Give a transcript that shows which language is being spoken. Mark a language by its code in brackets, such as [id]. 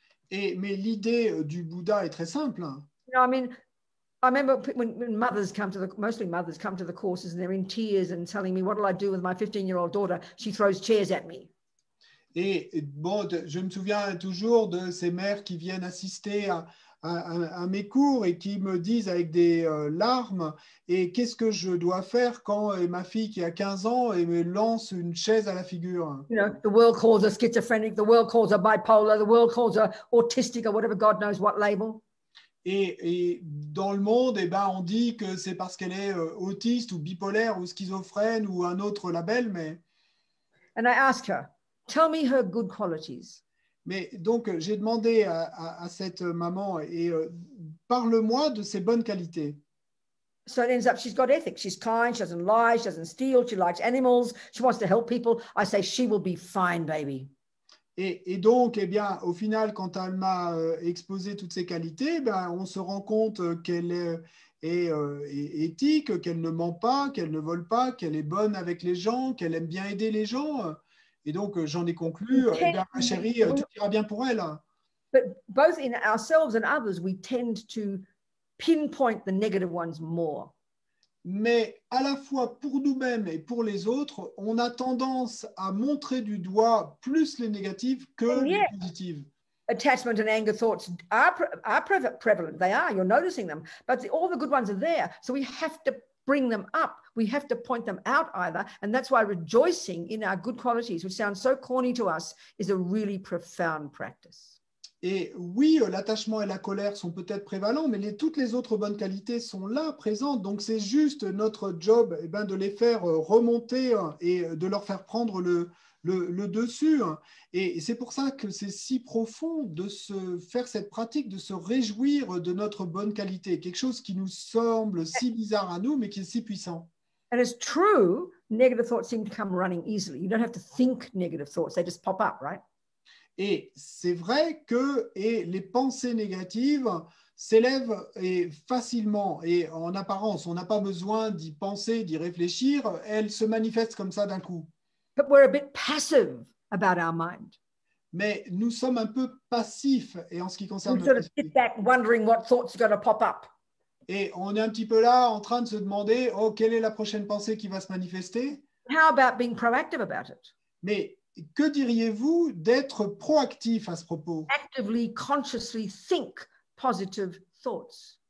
[fr] Mais l'idée du Bouddha est très simple. [en] You know, I mean, I remember when mothers come to mostly mothers come to the courses and they're in tears and telling me, what will I do with my 15-year-old daughter? She throws chairs at me. [fr] Et bon, je me souviens toujours de ces mères qui viennent assister à mes cours et qui me disent avec des larmes, et qu'est-ce que je dois faire quand ma fille qui a 15 ans et me lance une chaise à la figure? [en] You know, the world calls her schizophrenic, the world calls her bipolar, the world calls her autistic or whatever, God knows what label. [fr] Et dans le monde, eh ben, on dit que c'est parce qu'elle est autiste ou bipolaire ou schizophrène ou un autre label, mais... [en] And I ask her, tell me her good qualities. [fr] Mais donc, j'ai demandé à cette maman, parle-moi de ses bonnes qualités. [en] So it ends up, she's got ethics. She's kind, she doesn't lie, she doesn't steal, she likes animals, she wants to help people. I say, she will be fine, baby. [fr] Et donc, eh bien, au final, quand elle m'a exposé toutes ces qualités, ben, on se rend compte qu'elle est éthique, qu'elle ne ment pas, qu'elle ne vole pas, qu'elle est bonne avec les gens, qu'elle aime bien aider les gens. Et donc, j'en ai conclu, eh bien, ma chérie, tout ira bien pour elle. [en] But both in ourselves and others, we tend to pinpoint the negative ones more. [fr] Mais à la fois pour nous-mêmes et pour les autres, on a tendance à montrer du doigt plus les négatives que les positives. [en] Attachment and anger thoughts are prevalent. They are. You're noticing them. But all the good ones are there. So we have to bring them up. We have to point them out either. And that's why rejoicing in our good qualities, which sounds so corny to us, is a really profound practice. [fr] Et oui, l'attachement et la colère sont peut-être prévalents, mais toutes les autres bonnes qualités sont là, présentes. Donc, c'est juste notre job eh ben, de les faire remonter et de leur faire prendre le dessus. Et c'est pour ça que c'est si profond de se faire cette pratique, de se réjouir de notre bonne qualité. Quelque chose qui nous semble si bizarre à nous, mais qui est si puissant. [en] And it's true, negative thoughts seem to come running easily. You don't have to think negative thoughts. They just pop up, right? [fr] Et c'est vrai que les pensées négatives s'élèvent facilement et en apparence, on n'a pas besoin d'y penser, d'y réfléchir, elles se manifestent comme ça d'un coup. [en] But we're a bit passive about our mind. [fr] Mais nous sommes un peu passifs et en ce qui concerne [en] We sort [fr] notre [en] of sit [fr] esprit. [en] back wondering what thoughts are going to pop up. [fr] Et on est un petit peu là en train de se demander, oh, quelle est la prochaine pensée qui va se manifester? [en] How about being proactive about it? [fr] Mais que diriez-vous d'être proactif à ce propos? [en] Actively, consciously think positive thoughts.